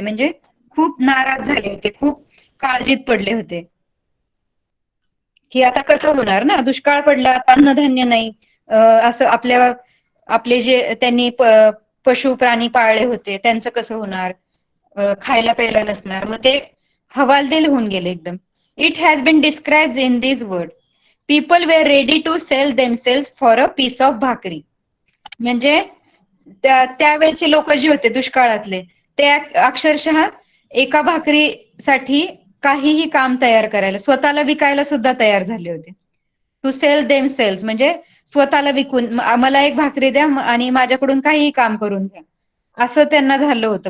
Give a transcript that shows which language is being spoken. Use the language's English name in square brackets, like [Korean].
[Marathi] म्हणजे खूप नाराज झाले होते, खूप काळजीत पडले होते की आता कसं होणार ना, दुष्काळ पडला, आता अन्नधान्य नाही. असं आपले जे त्यांनी पशु प्राणी पाळले होते त्यांचं कसं होणार, खायला प्यायला नसणार. मग ते हवालदिल होऊन गेले एकदम. [English] It has been described in this word. People were ready to sell themselves for a piece of bhakri. [Marathi] म्हणजे त्यावेळेचे लोक जे होते दुष्काळातले, ते अक्षरशः एका भाकरीसाठी काहीही काम तयार करायला, स्वतःला विकायला सुद्धा तयार झाले होते. [English] to sell themselves [Marathi] म्हणजे स्वतःला विकून मला एक भाकरी द्या आणि माझ्याकडून काहीही काम करून घ्या, असं त्यांना झालं होतं.